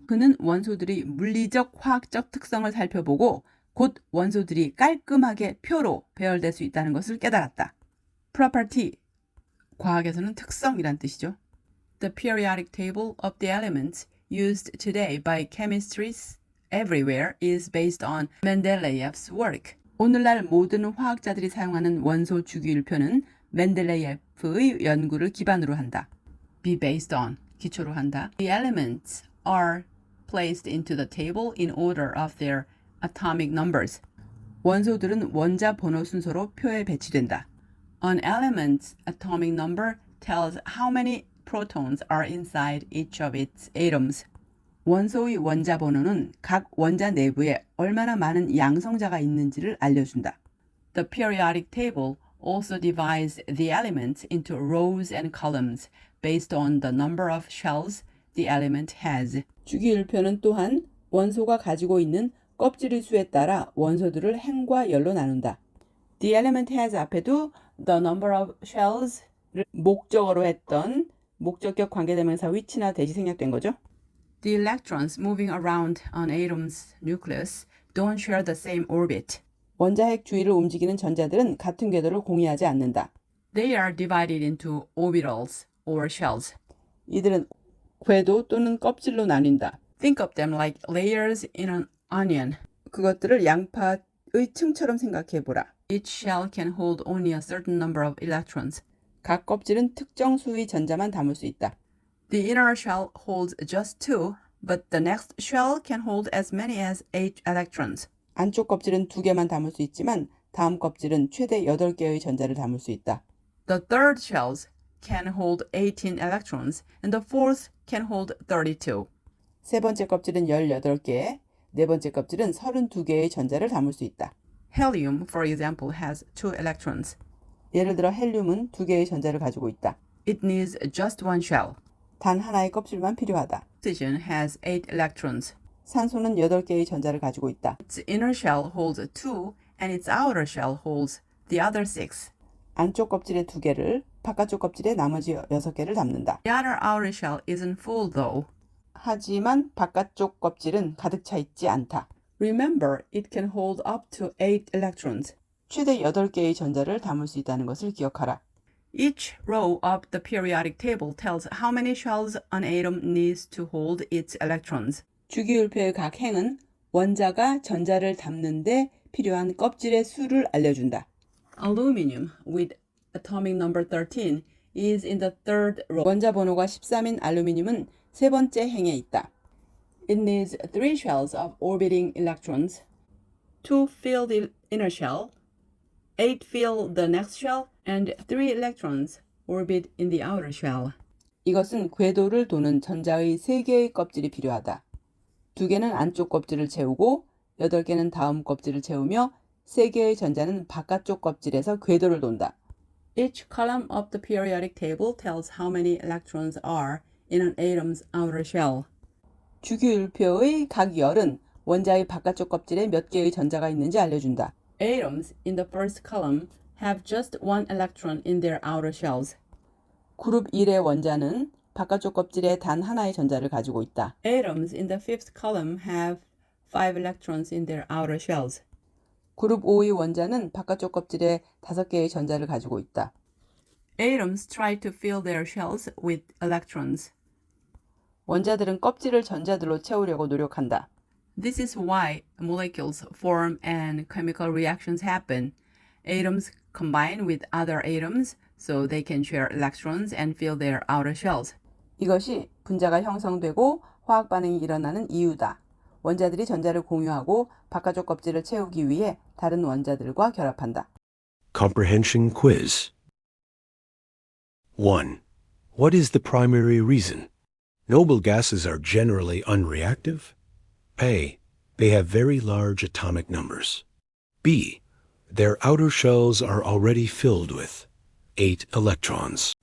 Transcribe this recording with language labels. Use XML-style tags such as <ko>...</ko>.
<ko>그는 원소들이 물리적, 화학적 특성을 살펴보고 곧 원소들이 깔끔하게 표로 배열될 수 있다는 것을 깨달았다. Property, 과학에서는 특성이란 뜻이죠.</ko> <en>The periodic table of the elements used today by chemists everywhere is based on Mendeleev's work.</en> <ko>오늘날 모든 화학자들이 사용하는 원소 주기율표는 멘델레예프의 연구를 기반으로 한다.</ko> <en>Be based on,</en> <ko>기초로 한다.</ko> <en>The elements are placed into the table in order of their atomic numbers.</en> <ko>원소들은 원자 번호 순서로 표에 배치된다.</ko> <en>An element's atomic number tells how many protons are inside each of its atoms.</en> <ko>원소의 원자 번호는 각 원자 내부에 얼마나 많은 양성자가 있는지를 알려준다.</ko> <en>The periodic table also divides the elements into rows and columns based on the number of shells the element has.</en> <ko>주기율표는 또한 원소가 가지고 있는 껍질의 수에 따라 원소들을 행과 열로 나눈다.</ko> <en>The element has</en> <ko>앞에도</ko> <en>the number of shells</en> <ko>를 목적어로 했던 목적격 관계대명사 which나 대시 생략된 거죠.</ko> <en>The electrons moving around an atom's nucleus don't share the same orbit.</en> <ko>원자핵 주위를 움직이는 전자들은 같은 궤도를 공유하지 않는다.</ko> <en>They are divided into orbitals or shells.</en> <ko>이들은 궤도 또는 껍질로 나뉜다.</ko> <en>Think of them like layers in an onion.</en> <ko>그것들을 양파의 층처럼 생각해보라.</ko> <en>Each shell can hold only a certain number of electrons.</en> <ko>각 껍질은 특정 수의 전자만 담을 수 있다.</ko> <en>The inner shell holds just 2, but the next shell can hold as many as 8 electrons.</en> <ko>안쪽 껍질은 2개만 담을 수 있지만 다음 껍질은 최대 8개의 전자를 담을 수 있다.</ko> <en>The third shells can hold 18 electrons, and the fourth can hold 32.</en> <ko>세 번째 껍질은 18개, 네 번째 껍질은 32개의 전자를 담을 수 있다.</ko> <en>Helium, for example, has 2 electrons.</en> <ko>예를 들어 헬륨은 2개의 전자를 가지고 있다.</ko> <en>It needs just one shell.</en> <ko>단 하나의 껍질만 필요하다.</ko> <en>Oxygen has 8 electrons.</en> <ko>산소는 8개의 전자를 가지고 있다.</ko> <en>Its inner shell holds 2 and its outer shell holds the other 6.</en> <ko>안쪽 껍질에 2개를, 바깥쪽 껍질에 나머지 6개를 담는다.</ko> <en>The other outer shell isn't full though.</en> <ko>하지만 바깥쪽 껍질은 가득 차 있지 않다.</ko> <en>Remember, it can hold up to 8 electrons.</en> <ko>최대 8개의 전자를 담을 수 있다는 것을 기억하라.</ko> <en>Each row of the periodic table tells how many shells an atom needs to hold its electrons.</en> <ko>주기율표의 각 행은 원자가 전자를 담는데 필요한 껍질의 수를 알려준다.</ko> <en>Aluminum with atomic number 13 is in the third row.</en> <ko>원자 번호가 13인 알루미늄은 세 번째 행에 있다.</ko> <en>It needs 3 shells of orbiting electrons, 2 fill the inner shell, 8 fill the next shell, and 3 electrons orbit in the outer shell.</en> <ko>이것은 궤도를 도는 전자의 3개의 껍질이 필요하다. 2개는 안쪽 껍질을 채우고 8개는 다음 껍질을 채우며 3개의 전자는 바깥쪽 껍질에서 궤도를 돈다.</ko> <en>Each column of the periodic table tells how many electrons are in an atom's outer shell.</en> <ko>주기율표의 각 열은 원자의 바깥쪽 껍질에 몇 개의 전자가 있는지 알려준다.</ko> <en>Atoms in the first column have just 1 electron in their outer shells.</en> <ko>그룹 1의 원자는 바깥쪽 껍질에 단 하나의 전자를 가지고 있다.</ko> <en>Atoms in the fifth column have 5 electrons in their outer shells.</en> <ko>그룹 5의 원자는 바깥쪽 껍질에 5개의 전자를 가지고 있다.</ko> <en>Atoms try to fill their shells with electrons.</en> <ko>원자들은 껍질을 전자들로 채우려고 노력한다.</ko> <en>This is why molecules form and chemical reactions happen. Atoms combine with other atoms so they can share electrons and fill their outer shells.</en> <ko>이것이 분자가 형성되고 화학 반응이 일어나는 이유다. 원자들이 전자를 공유하고 바깥쪽 껍질을 채우기 위해 다른 원자들과 결합한다.</ko> <en>Comprehension quiz. 1. What is the primary reason? Noble gases are generally unreactive. A. They have very large atomic numbers. B. Their outer shells are already filled with 8 electrons.</en>